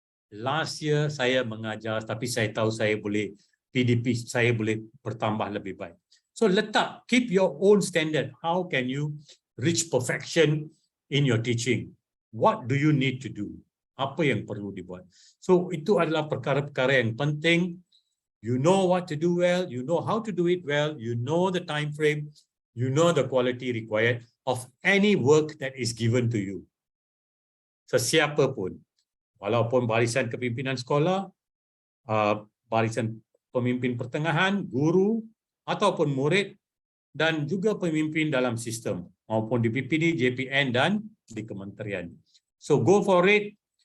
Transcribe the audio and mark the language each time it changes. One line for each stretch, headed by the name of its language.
Malay: Last year saya mengajar, tapi saya tahu saya boleh PDP saya boleh bertambah lebih baik.
English: So keep your own standard. How can you reach perfection in your teaching? What do you need to do?
Malay: Apa yang perlu dibuat? So itu adalah perkara-perkara yang penting.
English: You know what to do well, you know how to do it well, you know the time frame, you know the quality required of any work that is given to you.
Malay: Sesiapa pun, walaupun barisan kepimpinan sekolah, barisan pemimpin pertengahan, guru, ataupun murid, dan juga pemimpin dalam sistem, maupun di PPD, JPN, dan di kementerian.
English: So go for it.